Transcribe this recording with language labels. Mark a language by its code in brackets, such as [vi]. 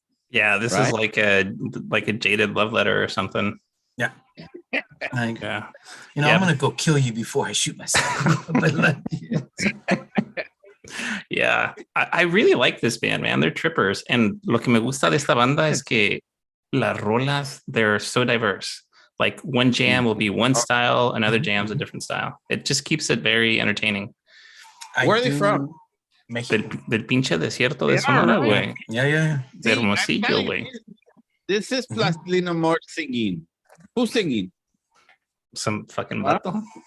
[en] Yeah, this is like a jaded love letter or something. Yeah. I'm Yeah. gonna go kill you before I shoot myself. Yeah, I really like this band, man. They're trippers. And [es] lo que me gusta de esta banda es que las rolas, [en] they're so diverse. Like one jam will be one style, another jam's a different style. It just keeps it very entertaining. Where are they from? [es] Del pinche desierto de Sonora, güey. [en] Yeah. [es] De Hermosillo, güey. [en] This is Plastilina Mosh singing. Who's singing? Some fucking vato.